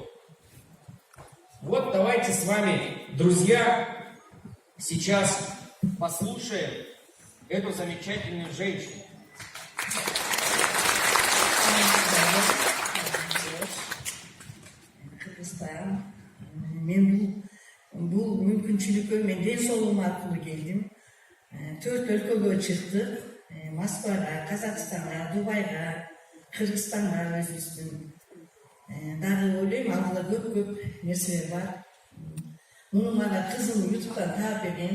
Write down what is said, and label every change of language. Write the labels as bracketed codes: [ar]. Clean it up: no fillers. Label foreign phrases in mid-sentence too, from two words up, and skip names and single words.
[ru] Вот давайте с вами, друзья, сейчас послушаем эту замечательную женщину. [ky] Kırgızstan. Мен бу мүмкүнчүлүкле мен dен соолугум аркылуу келдим. 4 өлкөгө чыктык. Москвага, Казакстанга, Дубайга, Кыргызстанга өзүбүздүн. Дагы ойлойм, алдыда көп нерселер бар. Муну мага кызым YouTube'дан таап берген.